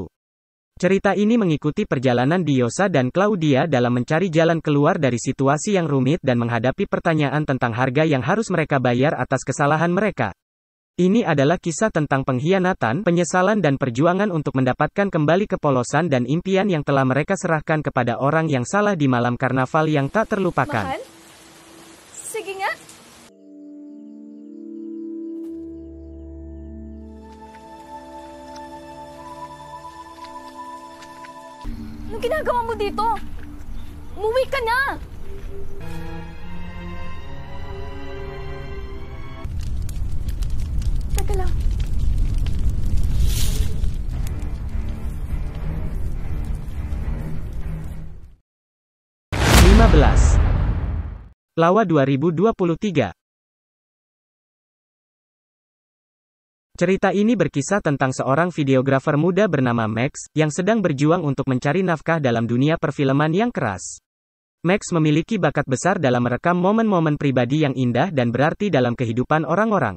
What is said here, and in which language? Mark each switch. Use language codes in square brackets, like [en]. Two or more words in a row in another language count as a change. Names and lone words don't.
[id] Cerita ini mengikuti perjalanan Diosa dan Claudia dalam mencari jalan keluar dari situasi yang rumit dan menghadapi pertanyaan tentang harga yang harus mereka bayar atas kesalahan mereka. Ini adalah kisah tentang pengkhianatan, penyesalan dan perjuangan untuk mendapatkan kembali kepolosan dan impian yang telah mereka serahkan kepada orang yang salah di malam karnaval yang tak terlupakan. [tl] Mahal? Sige nga. Anong ginagawa mo dito? Umuwi ka na! Teka lang. [id] Lawa 2023. Cerita ini berkisah tentang seorang videografer muda bernama Max, yang sedang berjuang untuk mencari nafkah dalam dunia perfilman yang keras. Max memiliki bakat besar dalam merekam momen-momen pribadi yang indah dan berarti dalam kehidupan orang-orang.